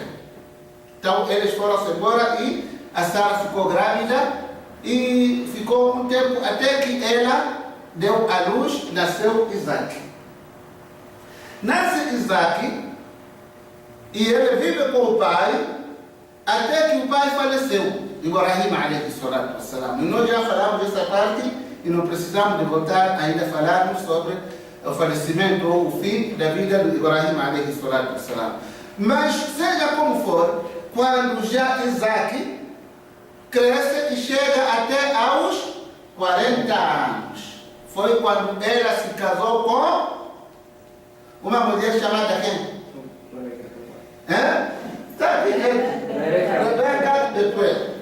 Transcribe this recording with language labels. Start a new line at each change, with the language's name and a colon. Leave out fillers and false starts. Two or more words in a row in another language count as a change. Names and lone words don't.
Portuguese: Então eles foram-se embora e a Sara ficou grávida e ficou um tempo até que ela deu à luz, nasceu Isaac. Nasce Isaac e ele vive com o pai até que o pai faleceu.
Arabic: Ibrahim عليه الصلاة والسلام.
Portuguese: E nós já falamos dessa parte e não precisamos de voltar ainda a falarmos sobre o falecimento ou o fim da vida de Ibrahim
Arabic: عليه الصلاة والسلام.
Portuguese: Mas seja como for, quando já Isaac cresce e chega até aos 40 anos, foi quando ela se casou com uma mulher chamada quem? Está aqui, Rebeca de Betuel.